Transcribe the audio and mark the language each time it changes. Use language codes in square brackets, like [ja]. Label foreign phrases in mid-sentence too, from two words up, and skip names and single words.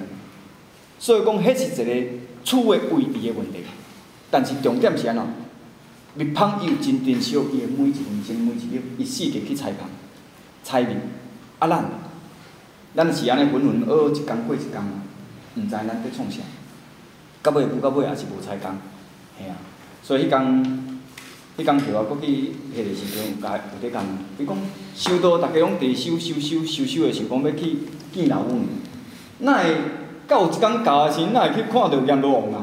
[nan] 所以讲，迄是一个处的位置的问题。但是重点是安怎？蜜蜂伊有真珍惜伊的每一分钟、每一秒，伊四界去采蜂、采蜜。啊，咱是安尼浑浑噩噩一工过一工，毋知咱在创啥，到尾赴到尾也是无采工，嘿啊。所以迄工叫我搁去迄个时阵有咧讲，伊讲收稻，大家拢伫收的想讲要去见老母，哪会到有一工到的时，哪会去看到阎罗王啊？